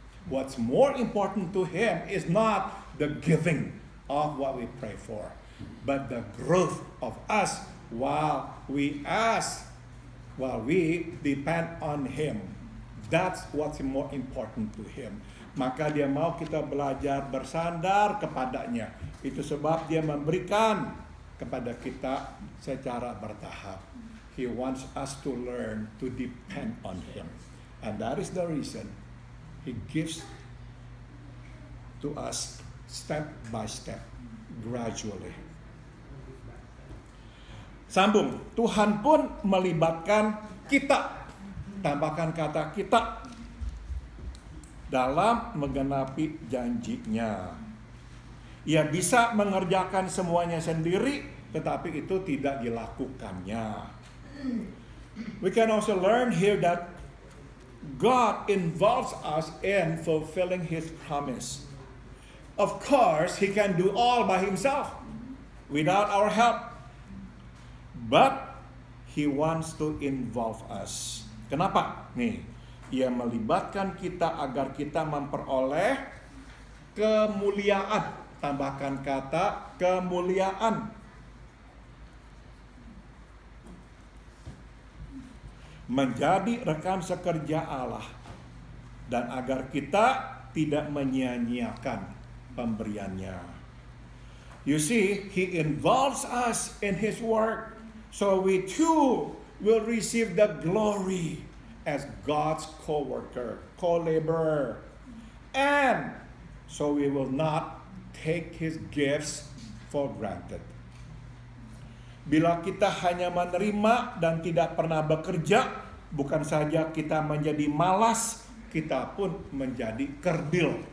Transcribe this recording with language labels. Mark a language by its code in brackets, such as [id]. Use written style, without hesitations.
[en] What's more important to Him is not the giving of what we pray for, but the growth of us while we ask, while we depend on Him. That's what's more important to Him. [id] Maka Dia mau kita belajar bersandar kepadanya. Itu sebab Dia memberikan kepada kita secara bertahap. [en] He wants us to learn to depend on Him. And that is the reason He gives to us step by step, gradually. [id] Sambung, Tuhan pun melibatkan kita, tambahkan kata kita, dalam menggenapi janjinya. Ia bisa mengerjakan semuanya sendiri, tetapi itu tidak dilakukannya. [en] We can also learn here that God involves us in fulfilling His promise. Of course, He can do all by Himself without our help. But He wants to involve us. [id] Kenapa? Nih, Ia melibatkan kita agar kita memperoleh kemuliaan. Tambahkan kata kemuliaan. menjadi rekan sekerja Allah, dan agar kita tidak menyia-nyiakan pemberiannya. [en] You see, He involves us in His work, so we too will receive the glory as God's co-worker, co-laborer. And so we will not take His gifts for granted. [id] Bila kita hanya menerima dan tidak pernah bekerja, bukan saja kita menjadi malas, kita pun menjadi kerdil.